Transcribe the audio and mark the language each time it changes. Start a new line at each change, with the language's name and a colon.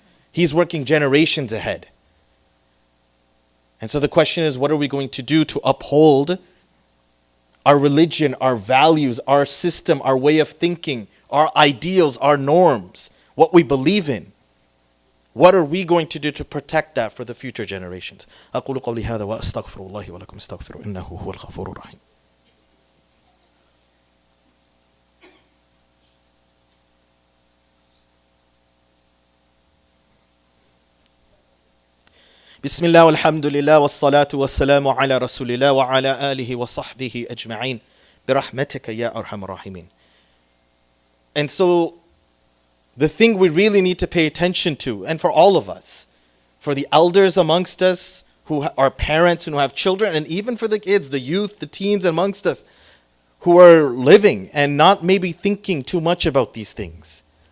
English: He's working generations ahead. And so the question is, what are we going to do to uphold our religion, our values, our system, our way of thinking, our ideals, our norms, what we believe in? What are we going to do to protect that for the future generations?
Arabic: أقول قولي هذا وأستغفر الله ولكم استغفروا إنه هو الغفور الرحيم. بسم الله والحمد لله والصلاة والسلام على رسول الله وعلى آله وصحبه أجمعين برحمتك يا أرحم الراحمين.
English: And so the thing we really need to pay attention to, and for all of us, for the elders amongst us who are parents and who have children, and even for the kids, the youth, the teens amongst us who are living and not maybe thinking too much about these things.